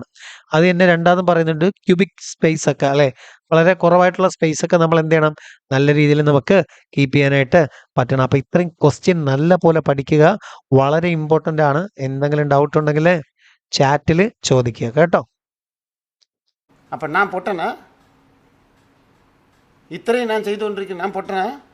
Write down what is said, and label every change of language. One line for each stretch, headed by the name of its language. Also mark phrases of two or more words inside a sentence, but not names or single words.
Malayalam: അത് തന്നെ രണ്ടാമതും പറയുന്നുണ്ട്,
English: cubic space
Malayalam: ഒക്കെ അല്ലേ, വളരെ കുറവായിട്ടുള്ള സ്പേസ് ഒക്കെ നമ്മൾ എന്ത് ചെയ്യണം, നല്ല രീതിയിൽ നമുക്ക് കീപ്പ് ചെയ്യാനായിട്ട് പറ്റണം. അപ്പോൾ ഇത്രയും ക്വസ്റ്റ്യൻ നല്ല പോലെ പഠിക്കുക, വളരെ ഇമ്പോർട്ടൻ്റ് ആണ്. എന്തെങ്കിലും ഡൗട്ട് ഉണ്ടെങ്കിൽ ചാറ്റിൽ ചോദിക്കുക കേട്ടോ.
Tamil: அப்போ நான் பொட்டனா? இத்தனையும் நான் செய்து கொண்டிருக்கேன், நான் பொட்டனா?